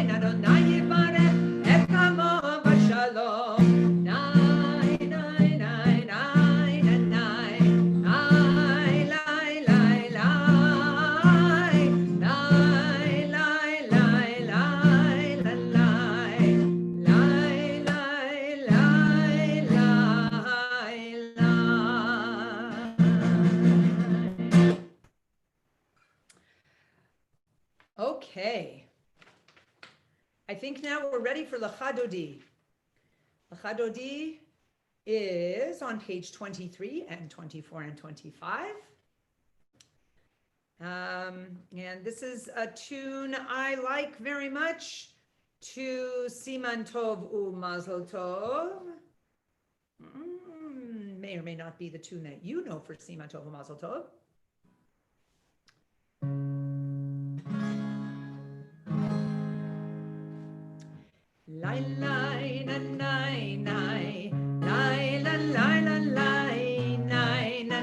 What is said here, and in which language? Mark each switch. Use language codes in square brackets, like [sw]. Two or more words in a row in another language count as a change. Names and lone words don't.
[he] אדוני יברך את עמו בשלום ניי ניי ניי ניי ניי ניי ליי ליי ליי ליי ליי ליי ליי [en] Okay, I think now we're ready for L'chadodi. L'chadodi is on page 23 and 24 and 25. And this is a tune I like very much, to Siman Tov U'Mazel Tov. May or may not be the tune that you know for Siman Tov U'Mazel Tov. Lai lai na nai nai, lai la lai la lai, nai na